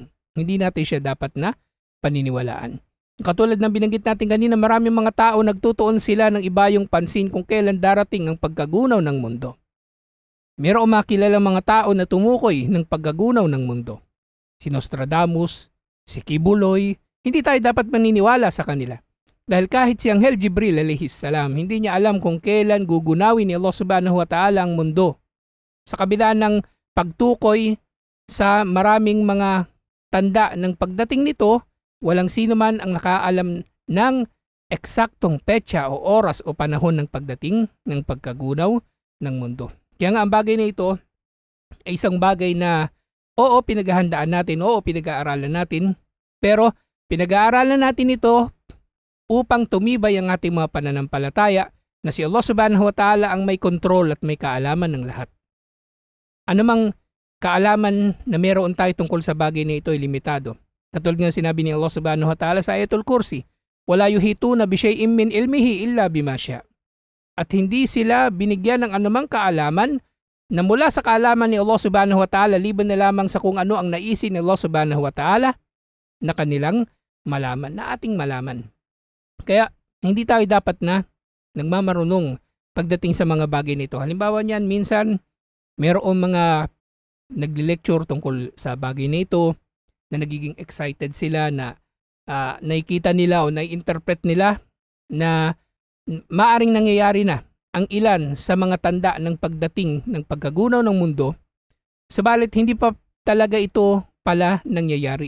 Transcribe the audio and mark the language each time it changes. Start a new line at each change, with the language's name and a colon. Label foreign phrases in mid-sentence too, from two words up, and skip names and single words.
Filipino: Hindi natin siya dapat na paniniwalaan. Katulad ng binanggit natin kanina, maraming mga tao nagtutuon sila ng ibayong pansin kung kailan darating ang pagkagunaw ng mundo. Mayroong makilalang mga tao na tumukoy ng pagkagunaw ng mundo. Si Nostradamus, si Kibuloy, hindi tayo dapat maniniwala sa kanila. Dahil kahit si Anghel Jibril
Arabic: عليه السلام,
Filipino: hindi niya alam kung kailan gugunawin ni Allah
Arabic: سبحانه وتعالى
Filipino: ang mundo. Sa kabila ng pagtukoy sa maraming mga tanda ng pagdating nito, walang sino man ang nakaalam ng eksaktong petsa o oras o panahon ng pagdating ng pagkagunaw ng mundo. Kaya nga ang bagay na ito ay isang bagay na oo, pinaghahandaan natin, oo, pinag-aaralan natin, pero pinag-aaralan natin ito upang tumibay ang ating mga pananampalataya na si Allah
Arabic: سبحانه وتعالى
Filipino: ang may kontrol at may kaalaman ng lahat. Anumang kaalaman na meron tayo tungkol sa bagay na ito ay limitado. Katulad nga sinabi ni Allah
Arabic: سبحانه وتعالى
Filipino: sa Ayatul Kursi,
Arabic: "ولا يحيطون بشيء من علمه إلا بما شاء."
Filipino: At hindi sila binigyan ng anumang kaalaman na mula sa kaalaman ni Allah
Arabic: سبحانه وتعالى
Filipino: liban na lamang sa kung ano ang naisin ni Allah
Arabic: سبحانه وتعالى
Filipino: na kanilang malaman, na ating malaman. Kaya hindi tayo dapat na nagmamarunong pagdating sa mga bagay nito. Halimbawa niyan, minsan mayroong mga nagli-lecture tungkol sa bagay na ito na nagiging excited sila na nakikita nila o nai-interpret nila na maaring nangyayari na ang ilan sa mga tanda ng pagdating ng pagkagunaw ng mundo, subalit hindi pa talaga ito pala nangyayari.